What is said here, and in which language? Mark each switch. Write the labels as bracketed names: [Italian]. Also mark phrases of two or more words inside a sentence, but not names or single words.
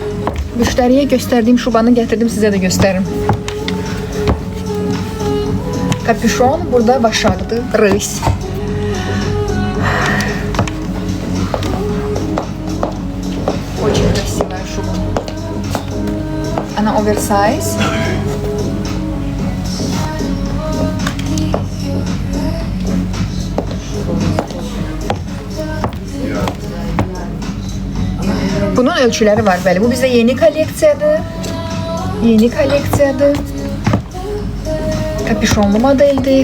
[Azerbaijani] Müştəriyə göstərdiyim şubanı gətirdim, sizə də göstərim. Kapüşon, burada başardı, rıs. [Russian] Очень красивая шуба. Она оверсайз. [Azerbaijani] Bunun ölçüləri var, bəli. Bu bizə yeni kolleksiyadır. Yeni kolleksiyadır. Kapüşonlu modeldir.